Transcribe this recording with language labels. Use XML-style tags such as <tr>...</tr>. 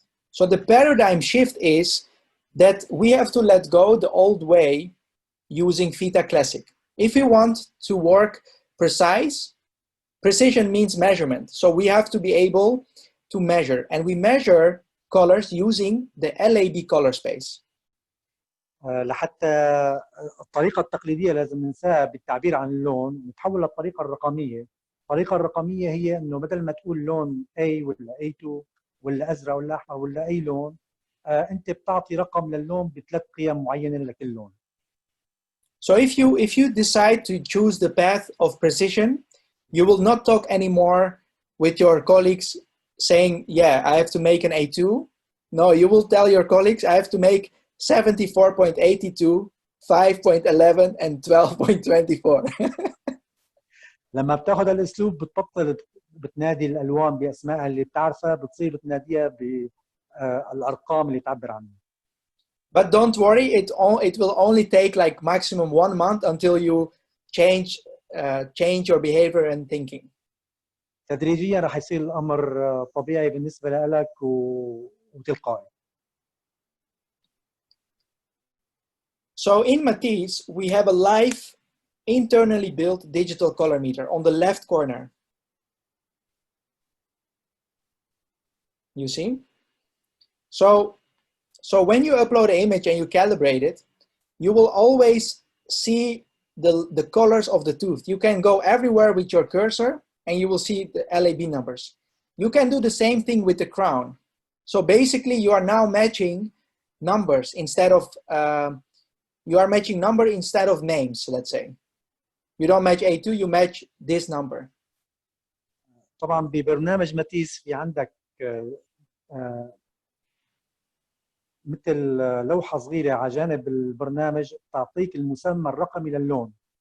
<en>So the paradigm shift is that we have to let go the old way using Theta Classic. If we want to work precision means measurement. So we have to be able to measure, and we measure colors using the LAB color space.</en> <ar>لحتى الطريقة التقليدية لازم ننساها بالتعبير عن اللون، نتحول للطريقة الرقمية. الطريقة الرقمية هي إنه بدل ما تقول لون A ولا A2 ولا أزرق ولا أحمر ولا أي لون، أنت بتعطي رقم للون ب3 قيم معينة لكل لون.</ar> <en>So if you decide to choose the path of precision, you will not talk anymore with your colleagues saying, yeah, I have to make an A2. No, you will tell your colleagues, I have to make 74.82, 5.11 and 12.24.</en> <ar>لما بتاخذ الاسلوب بتبطل بتنادي الالوان باسمائها اللي بتعرفها، بتصير بتناديها بالارقام اللي تعبر عنها.</ar> <en>But don't worry, it will only take like maximum 1 month until you change your behavior and thinking.</en> <ar>تدريجيا راح يصير الامر طبيعي بالنسبه لك وتلقائي.</ar> <en>So in Matisse, we have a live, internally built digital color meter on the left corner. You see? So when you upload an image and you calibrate it, you will always see the colors of the tooth. You can go everywhere with your cursor and you will see the LAB numbers. You can do the same thing with the crown. So basically you are now matching numbers instead of you are matching number instead of names, let's say. You don't match A2, you match this number.</en> <ar>طبعا ببرنامج ماتيس في عندك مثل لوحة صغيرة على جانب البرنامج تعطيك المسمى الرقمي للون.</ar>